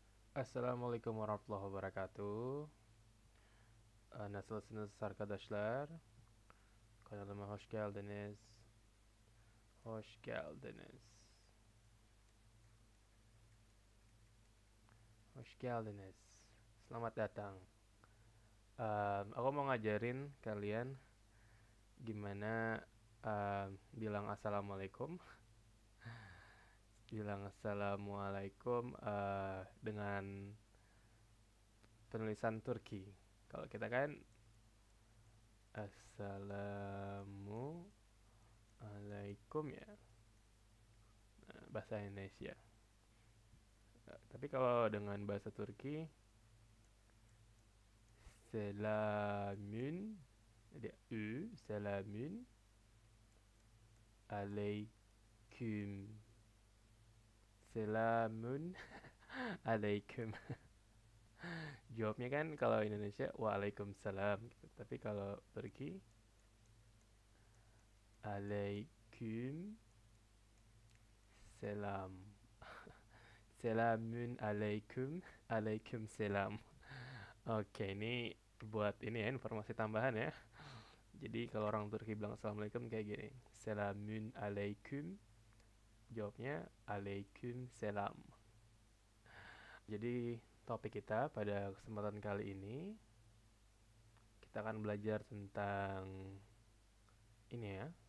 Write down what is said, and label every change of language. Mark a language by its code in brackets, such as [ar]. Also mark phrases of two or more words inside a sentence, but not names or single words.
[ar] Assalamualaikum warahmatullahi wabarakatuh. [tr] Nasılsınız arkadaşlar? Kanalıma hoş geldiniz. Hoş geldiniz. Hoş geldiniz. [id] Selamat datang. Aku mau ngajarin kalian gimana bilang assalamualaikum. Bilang assalamualaikum dengan penulisan Turki. Kalau kita kan assalamualaikum ya, bahasa Indonesia. Tapi kalau dengan bahasa Turki, selamün, ada [tr] selamün aleyküm, selamun alaikum. [id] Jawabnya kan kalau Indonesia waalaikumsalam gitu. Tapi kalau Turki [tr] aleyküm selam. Selamun alaikum, alaikum selam. [id] Oke, ini buat ini ya informasi tambahan ya. Jadi kalau orang Turki bilang assalamualaikum kayak gini. [tr] Selamun alaikum. [id] Jawabnya [tr] alaikum selam. [id] Jadi topik kita pada kesempatan kali ini kita akan belajar tentang ini ya.